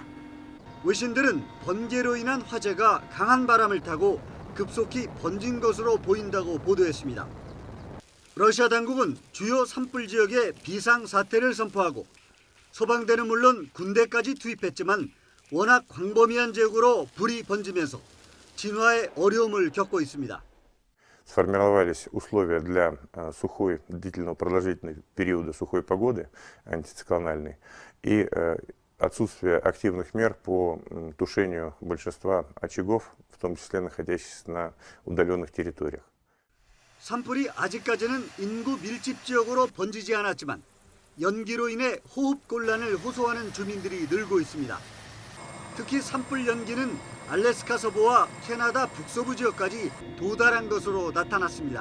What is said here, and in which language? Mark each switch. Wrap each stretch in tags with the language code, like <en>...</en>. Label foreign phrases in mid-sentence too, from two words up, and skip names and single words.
<ko>외신들은 번개로 인한 화재가 강한 바람을 타고 급속히 번진 것으로 보인다고 보도했습니다. 러시아 당국은 주요 산불 지역에 비상사태를 선포하고 소방대는 물론 군대까지 투입했지만 워낙 광범위한 지역으로 불이 번지면서 진화에 어려움을 겪고 있습니다.</ko> <ru>Сформировались условия для сухой, длительного продолжительного периода сухой погоды, антициклональной, и отсутствие активных мер по тушению большинства очагов, в том числе находящихся на удаленных территориях.</ru> <ko>산불이 아직까지는 인구 밀집 지역으로 번지지 않았지만 연기로 인해 호흡 곤란을 호소하는 주민들이 늘고 있습니다. 특히 산불 연기는 알래스카 서부와 캐나다 북서부 지역까지 도달한 것으로 나타났습니다.</ko>